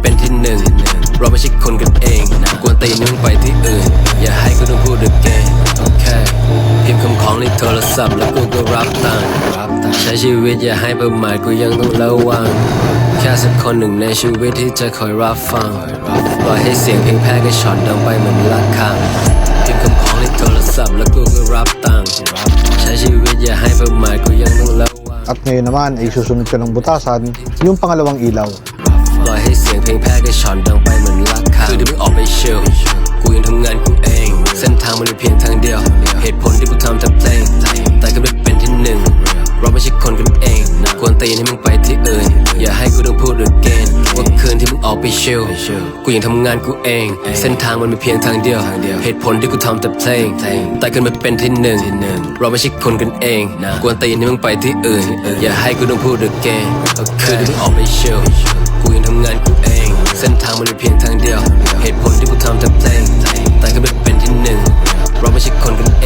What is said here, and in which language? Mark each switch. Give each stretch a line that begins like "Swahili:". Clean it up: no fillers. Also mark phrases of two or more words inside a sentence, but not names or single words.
Thai: เป็นที่หนึ่งเราไม่ใช่คนกันเองกวนตีนให้มึงไปที่อื่นอย่าให้กูต้องพูด again โอเคพิมพ์คำของในโทรศัพท์แล้วกูก็รับตังค์ใช้ชีวิตอย่าให้ประมาทกูยังต้องระวังแค่สักคนหนึ่งในชีวิตที่จะคอยรับฟังปล่อยให้เสียงเพลงแพ้ก็ช็อตดังไปเหมือนระฆังพิมพ์คำของในโทรศัพท์แล้วกูก็รับตังค์ใช้ชีวิตอย่าให้ประมาทกูยังต้องระวัง
Filipino: At ngayon naman ay susunod ko ng butasan yung pangalawang ilaw.
Thai: ปล่อยให้เสียงเพลงแพ้ก็ช็อตดังไปเหมือนระฆังคือที่มึงออกไปเชลกูยังทำงานกูเองเส้นทางมันมีเพียงทางเดียวเหตุผลที่กูทำแต่เพลงแต่ก็ไม่เป็นที่หนึ่งเราไม่ใช่คนกันเองก วนตีนให้มึงไปที่อื่นอย่าให้กูต้องพูด again ว่าคืนที่มึงออกไปชิลกูยังทำงานกูเองเส้นทางมันมีเพียงทางเดียวเหตุผลที่กูทำแต่เพลงแต่กันมาเป็นที่หนึ่งเราไม่ใช่คนกันเองกวนตีนให้มึงไปที่อื่นอย่าให้กูต้องพูด again ว่าคืนที่มึงออกไปชิลกูยังทำงานกูเองเส้นทางมันมีเพียงทางเดียวเหตุผลที่กูทำแต่เพลงแต่กันมาเป็นที่หนึ่งเราไม่ใช่คนกันเอง